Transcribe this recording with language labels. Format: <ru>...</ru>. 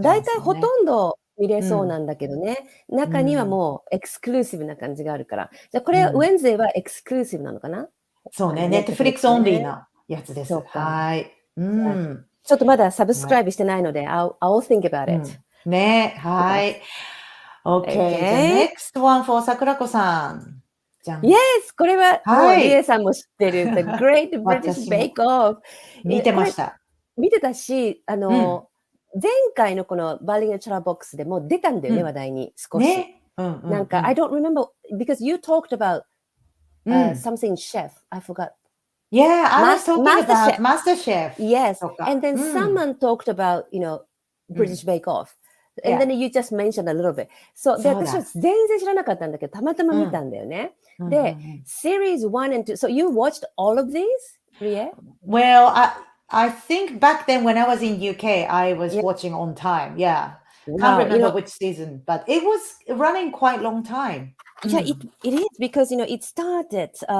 <ja>大体ほとんど見れそうなんだけどね。中にはもうエクスクルーシブな感じがあるから。じゃあこれは Wednesday はエクスクルーシブなのかな？そうね。 Netflix オンリーなやつです。はい。ちょっとまだサブスクライブしてないので、</ja> <en>I'll think about it.</en> <ja>ね、はい。OK.</ja> <en>The next one for 桜子さん。 Yes!</en> <ja>これは、リエさんも知ってる。</ja> <en>The Great British Bake Off.</en> <ja>見てました。見てたし、前回のこのバーリングチャラボックスでも出たんだよね、話題に少し。</ja> <en>なんか、I don't remember, because you talked about something chef. I forgot.Yeah, I was talking about MasterChef. Yes, and then someone talked about, British Bake Off. And then you just mentioned a little bit.</en> <ja>So, で、私は全然知らなかったんだけど、たまたま見たんだよね。</ja> <en>で、Series 1 and 2. So, you watched all of these, Rie? Well, I think back then when I was in UK, I was watching on time. Yeah. Can't remember which season, but it was running quite long time. Yeah, it is because, it started...</en>